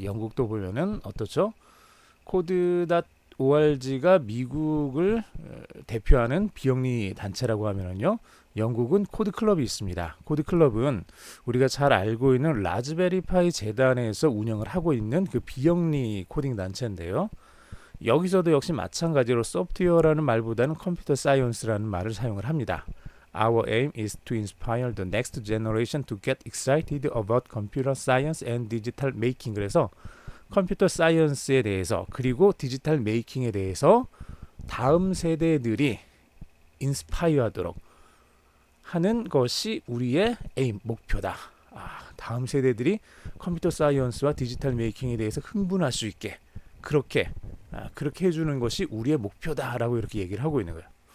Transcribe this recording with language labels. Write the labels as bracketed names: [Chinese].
[Korean] 영국도 보면은 어떻죠? 코드.org가 미국을 대표하는 비영리 단체라고 하면은요, 영국은 코드 클럽이 있습니다. 코드 클럽은 우리가 잘 알고 있는 라즈베리파이 재단에서 운영을 하고 있는 그 비영리 코딩 단체인데요. 여기서도 역시 마찬가지로 소프트웨어라는 말보다는 컴퓨터 사이언스라는 말을 사용을 합니다. [English] Our aim is to inspire the next generation to get excited about computer science and digital making. [Korean] 그래서 컴퓨터 사이언스에 대해서 그리고 디지털 메이킹에 대해서 다음 세대들이 인스파이어 하도록 하는 것이 우리의 에임, 목표다. 다음 세대들이 컴퓨터 사이언스와 디지털 메이킹에 대해서 흥분할 수 있게 그렇게 해주는 것이 우리의 목표다라고 이렇게 얘기를 하고 있는 거예요.